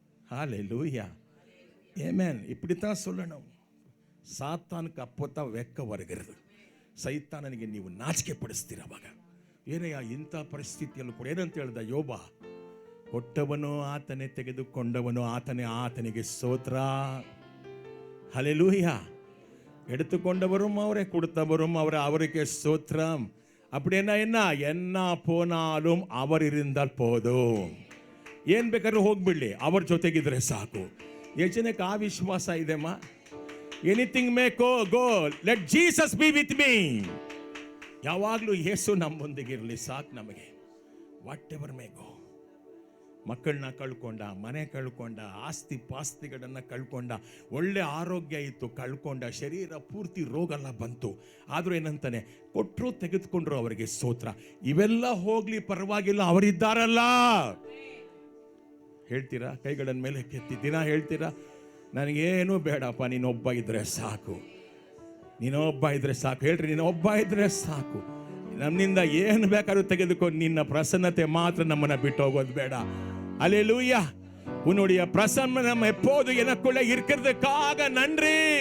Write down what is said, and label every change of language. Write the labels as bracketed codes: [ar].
[ta] ஹல்லேலூயா. ஆமென். இப்படித்தான் சொல்லணும். சாத்தானுக்கு அப்போதான் வெக்க வருகிறது. [kn] ಸೈತಾನನಿಗೆ ನೀವು ನಾಚಿಕೆ ಪಡಿಸ್ತೀರ. ಅವಾಗ ಏನಯ್ಯ ಇಂಥ ಪರಿಸ್ಥಿತಿಯಲ್ಲೂ ಕೂಡ ಏನಂತ ಹೇಳ್ದ ಯೋಬ? ಕೊಟ್ಟವನು ಆತನೇ, ತೆಗೆದುಕೊಂಡವನು ಆತನೇ, ಆತನಿಗೆ ಸ್ತೋತ್ರ. [ta] ஹல்லேலூயா. எடுத்துக்கொண்டவரும் அவரை, கொடுத்தவரும் அவரை, அவருக்கு ஸ்தோத்திரம். அப்படின்னா என்ன போனாலும் அவர் இருந்தால் போதும். [kn] ಏನು ಬೇಕಾದ್ರೂ ಹೋಗ್ಬಿಡ್ಲಿ, ಅವ್ರ ಜೊತೆಗಿದ್ರೆ ಸಾಕು. ಎಷ್ಟು ಜನಕ್ಕೆ ಆ ವಿಶ್ವಾಸ ಇದೆಮ್ಮ? [en] Anything may go, let Jesus be with me. [kn] ಯಾವಾಗಲೂ ಯೇಸು ನಮ್ಮೊಂದಿಗಿರಲಿ ಸಾಕು ನಮಗೆ. [en] Whatever may go. [kn] ಮಕ್ಕಳನ್ನ ಕಳ್ಕೊಂಡ, ಮನೆ ಕಳ್ಕೊಂಡ, ಆಸ್ತಿ ಪಾಸ್ತಿಗಳನ್ನು ಕಳ್ಕೊಂಡ, ಒಳ್ಳೆ ಆರೋಗ್ಯ ಇತ್ತು ಕಳ್ಕೊಂಡ, ಶರೀರ ಪೂರ್ತಿ ರೋಗ ಎಲ್ಲ ಬಂತು. ಆದರೂ ಏನಂತಾನೆ, ಕೊಟ್ಟರು ತೆಗೆದುಕೊಂಡ್ರು ಅವರಿಗೆ ಸ್ತೋತ್ರ. ಇವೆಲ್ಲ ಹೋಗ್ಲಿ ಪರವಾಗಿಲ್ಲ, ಅವರಿದ್ದಾರಲ್ಲ. ಹೇಳ್ತೀರಾ? ಕೈಗಳನ್ನು ಮೇಲೆ ಕೆತ್ತಿ ದಿನ ಹೇಳ್ತೀರಾ, ನನಗೇನು ಬೇಡಪ್ಪ, ನೀನೊಬ್ಬ ಇದ್ರೆ ಸಾಕು, ನೀನೊಬ್ಬ ಇದ್ರೆ ಸಾಕು. ಹೇಳ್ರಿ, ನೀನೊಬ್ಬ ಇದ್ರೆ ಸಾಕು. ನಮ್ಮಿಂದ ಏನು ಬೇಕಾದ್ರೂ ತೆಗೆದುಕೊಂಡು, ನಿನ್ನ ಪ್ರಸನ್ನತೆ ಮಾತ್ರ ನಮ್ಮನ್ನು ಬಿಟ್ಟು ಹೋಗೋದು ಬೇಡ. [ta] அல்லேலூயா. உன்னுடைய பிரசன்னம் எப்போது எனக்குள்ள இருக்கிறதுக்காக நன்றி.